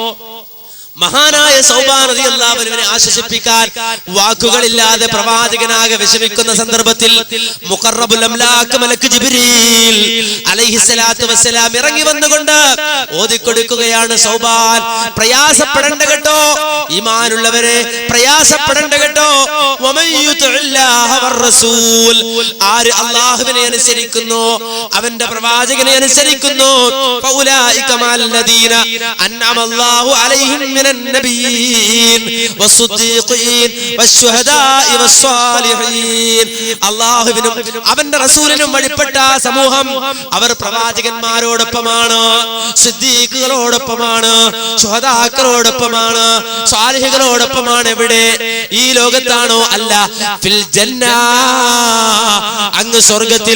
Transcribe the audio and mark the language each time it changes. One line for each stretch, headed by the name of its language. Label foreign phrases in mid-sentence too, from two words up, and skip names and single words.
Malayalam: മഹാനായ സൗബാൻ
Arabic: رضي الله عنه
Malayalam: ആശ്വസിപ്പിക്കാൻ വാക്കുകളില്ലാതെ പ്രവാചകനാകെ വിഷമിക്കുന്ന സന്ദർഭത്തിൽ
Arabic: مقرب الأملاك
Malayalam: മലക്ക് ജിബ്രീൽ
Arabic: عليه الصلاة والسلام
Malayalam: ഇറങ്ങി വന്നുകൊണ്ട് ഓതിക്കൊടുക്കുകയാണ്, സൗബാൻ പ്രയാസപ്പെടേണ്ട കേട്ടോ, ഈമാനുള്ളവരെ പ്രയാസപ്പെടേണ്ട കേട്ടോ.
Arabic: ومن يطع الله والرسول,
Malayalam: ആര് അല്ലാഹുവിനെ അനുസരിക്കുന്നു, അവന്റെ പ്രവാചകനെ അനുസരിക്കുന്നു,
Arabic: فأولئك مع الذين أنعم الله عليهم النبيين والصديقين والشهداء والصالحين.
Malayalam: അല്ലാഹുവിനും അവന്റെ റസൂലിനും വഴിപ്പെട്ട സമൂഹം അവർ പ്രവാചകന്മാരോടൊപ്പമാണ്, സിദ്ദീഖുകളോടൊപ്പമാണ്, ശുഹദാക്കളോടൊപ്പമാണ്, സ്വാലിഹുകളോടൊപ്പമാണ്. എവിടെ? ഈ ലോകത്താണോ? അല്ല,
Arabic: في الجنة,
Malayalam: അങ്ങ് സ്വർഗത്തിൽ.